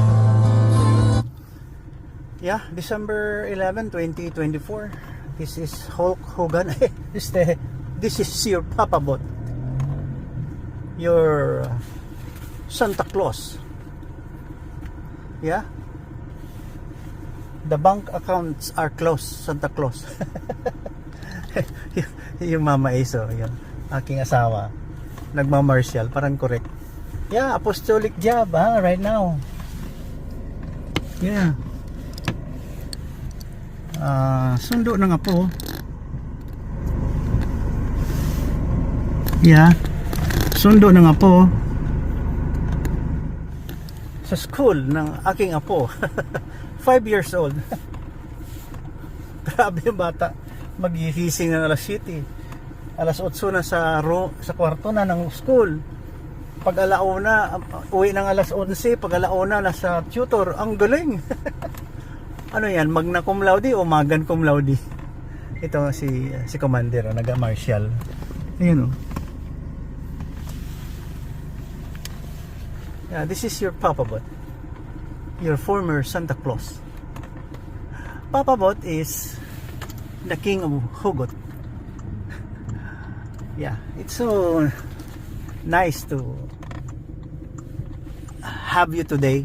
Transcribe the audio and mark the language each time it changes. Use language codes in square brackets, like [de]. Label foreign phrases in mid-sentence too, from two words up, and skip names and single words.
[en] Yeah, December 11, 2024. This is Hulk Hogan. This is your Papa Bot. Your Santa Claus. Yeah. The bank accounts are closed, Santa Claus. [tl] Yung Mama Aso, yung aking asawa, nagma-martial, parang correct. [en] Yeah, apostolic job, right now. Yeah. [tl] Sundo na nga po. [en] Yeah. [tl] Sundo na nga po sa school ng aking apo. [en] 5 years old. [tl] Grabe yung bata. Magigising na alas 7. Alas 8 na sa kwarto na ng school. Pag alauna, uwi ng alas 11. Pag alauna, nasa tutor. Ang galing. Ano yan? [la] Magna cum laude o magan cum laude? [tl] Ito si Commander, naga-martial. Ayun, oh. [en] Yeah, this is your Papa Bot. Your former Santa Claus. Papa Bot is the king of hugot. Yeah, it's so nice to have you today.